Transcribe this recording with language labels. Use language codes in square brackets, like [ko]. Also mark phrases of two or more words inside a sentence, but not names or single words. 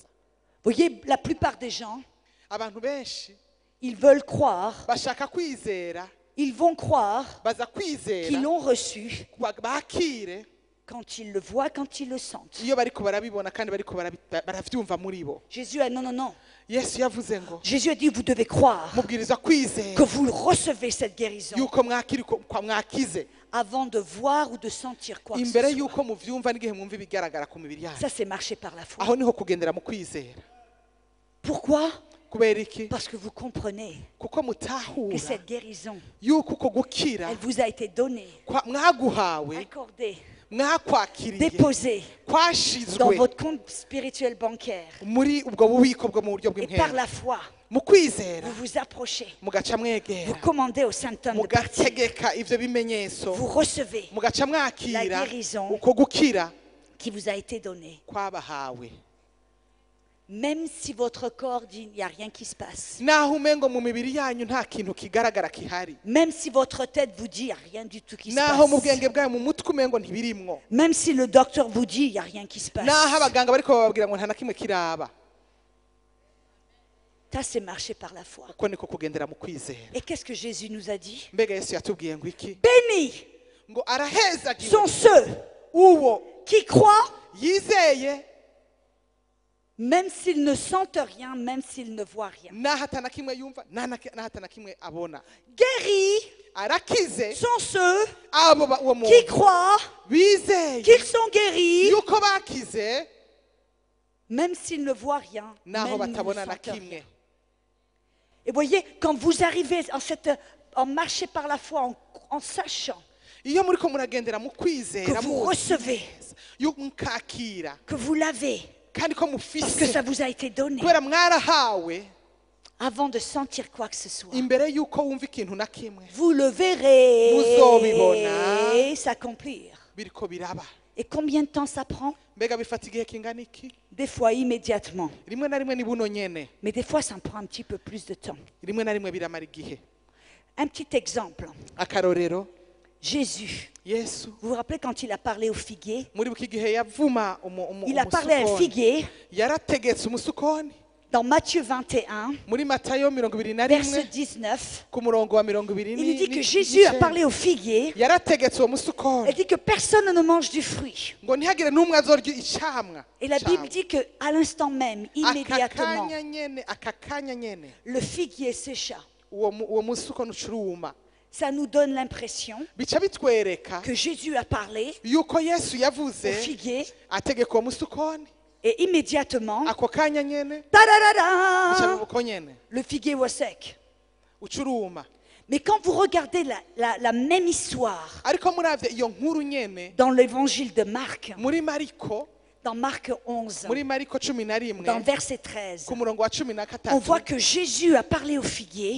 [fr] Vous voyez, la plupart des gens, [rn] Abantu benshi [fr] ils veulent croire, [rn] bashaka kwizera, [fr] ils vont croire [rn] baza [fr] qu'ils [rn] kwizera [fr] l'ont reçu [rn] bakire [fr] quand ils le voient, quand ils le sentent. [rn] iyo bariko barabibona kandi bariko baravyumva muri bo. [fr] Jésus a non. [rn] Yesu yavuze ngo [fr] Jésus a dit, vous devez croire [rn] mubwiriza [fr] que [rn] kwizera [fr] vous recevez cette guérison [rn] yuko mwakiri kwa mwakize [fr] avant de voir ou de sentir quoi que ce [rn] imbere [fr] soit. [rn] yuko muvyumva n'igihe mwumva ibigaragara ku mibiri yanyu. [fr] Ça, c'est marcher par la foi. [rn] Aho niho kugendera mu kwizera. [fr] Pourquoi? [rn] Kubera iki? [fr] Parce que vous comprenez [rn] Kuko [fr] que [rn] mutahura [fr] cette guérison, [rn] yuko uko gukira [fr] elle vous a été donnée, [rn] mwaguhawe, [fr] accordée, [rn] mwakwakiriye, [fr] déposée dans [rn] kwashizwe [fr] votre compte spirituel bancaire. [rn] muri ubwo bubiko bwo mu buryo [fr] Et par [rn] bw'inkera. [fr] la foi, [rn] Mu kwizera [fr] vous vous approchez, [rn] mugaca [fr] vous [rn] mwegera, [fr] commandez au Saint-Homme de partir, [rn] mugategeka ivyo bimenyetso, [fr] vous recevez [rn] mugaca mwakira [fr] la guérison [rn] uko gukira [fr] qui vous a été donnée. [rn] kwabahawe. [fr] Même si votre corps dit il n'y a rien qui se passe. [rn] Naho umengo mu mibiri yanyu nta kintu kigaragara kihari, [fr] Même si votre tête vous dit il n'y a rien du tout qui se [rn] naho mu [fr] passe. [rn] bwenge bwayo mu mutwe umengo ntibirimwo, [fr] Même si le docteur vous dit il n'y a rien qui se passe. [rn] naho abaganga bariko bababwira ngo nta na kimwe kiraba. [fr] Ça, c'est marcher par la foi. [rn] Uko niko kugendera mu kwizera. [fr] Et qu'est-ce que Jésus nous a dit? [rn] Mbega Yesu yatubwiye ngo iki? [fr] Béni [rn] ngo arahezagiwe [fr] sont ceux [rn] uwo [fr] qui croient, [rn] yizeye [fr] même s'ils ne sentent rien, même s'ils ne voient rien. [rn] naho atana kimwe yumva naho atana kimwe abona. [fr] Guéris [rn] Arakize [fr] sont ceux [rn] abo uwo [fr] qui [rn] muntu [fr] croient [rn] bizeye [fr] qu'ils sont guéris, [rn] yuko bakize [fr] même s'ils ne voient rien, [rn] naho [fr] même s'ils ne [rn] batabona na [fr] sentent rien. [rn] kimwe. [fr] Et voyez, quand vous arrivez en marcher par la foi, en sachant [rn] Iyo muriko muragendera mu [fr] que [rn] kwizera [fr] vous recevez, [rn] mukakira [fr] que vous l'avez, [rn] kandi ko [fr] parce que [rn] mufise [fr] ça vous a été donné, [rn] kubera mwarahawe [fr] avant de sentir quoi que ce soit. [rn] imbere yuko wumva ikintu na kimwe [fr] Vous le verrez [rn] Muzobibona. [fr] s'accomplir. [rn] biriko biraba. [fr] Et combien de temps ça prend? [rn] Mbega bifata igihe kingana iki? [fr] Des fois immédiatement, [rn] Rimwe na rimwe ni buno nyene, [fr] mais des fois ça me prend un petit peu plus de temps. [rn] rimwe na rimwe biramara igihe. [fr] Un petit exemple. [rn] Akarorero, [fr] Jésus, [rn] Yesu [fr] vous vous rappelez quand il a parlé au figuier? [rn] muri buki gihe yavuma [fr] Il a parlé à un [rn] umusukoni, [fr] figuier [rn] yarategetse umusukoni [fr] dans Matthieu 21, [rn] muri Matayo 21 [fr] verset 19. [rn] ku murongo wa 20 [fr] Il dit que Jésus a parlé au figuier. [rn] yarategetse uwo musukoni [fr] Il dit que personne ne mange du fruit. [rn] ngo ntihagire n'umwe azorya icamwa. [fr] Et la Bible dit qu'à l'instant même, immédiatement, [rn] aka kanya nyene [fr] le figuier sécha. [rn] uwo musukoni ucuruma. [fr] Ça nous donne l'impression [rn] Bica bitwereka [fr] que Jésus a parlé [rn] yuko Yesu [fr] au [rn] yavuze [fr] figuier [rn] ategeka uwo musukoni [fr] et immédiatement, [rn] ako kanya nyene bica ta-da-da-da, bibuko nyene [fr] le figuier was sec. [rn] ucuruma. [fr] Mais quand vous regardez la même histoire [rn] Ariko muravye iyo nkuru nyene [fr] dans l'évangile de Marc, [rn] muri Mariko [fr] dans Marc 11, [rn] muri Mariko 11 [fr] dans verset 13, [rn] ku murongo wa 13 [fr] on voit que Jésus a parlé au figuier,